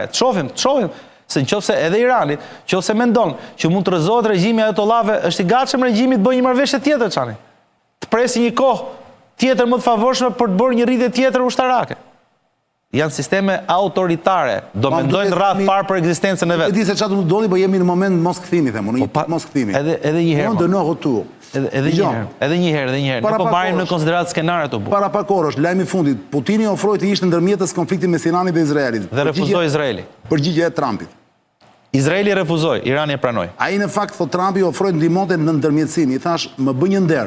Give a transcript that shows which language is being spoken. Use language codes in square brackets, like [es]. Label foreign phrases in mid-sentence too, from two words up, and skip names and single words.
[sq] Të shohim se nëse edhe Iranit, nëse mendon që mund të rrezohet regjimi ajatollave, është i gatshëm regjimi të bëjë një marrëveshje tjetër çani. Të presi një kohë tjetër më të favorshme për të bërë një rritje tjetër ushtarake. Janë sisteme autoritare, do mendojnë radh parë për ekzistencën e vet. E di se çfarë do të ndodhi, po jemi në moment mos kthimi, them unë, mos kthimi. Edhe një herë. [fr] De no retour. [sq] Edhe një herë. Ne po marrim në konsiderat skenaret të bu. Para pak orësh, lajmi i fundit, Putini ofroi të ishte ndërmjetës konfliktit mes Iranit dhe Izraelit. Dhe refuzoi Izraeli. Përgjigjja e Trumpit. Izraeli refuzoi, Irani e pranoi. Ai në fakt thot Trumpi ofroi ndihmonte në ndërmjetësim. I thash, më bëj një nder.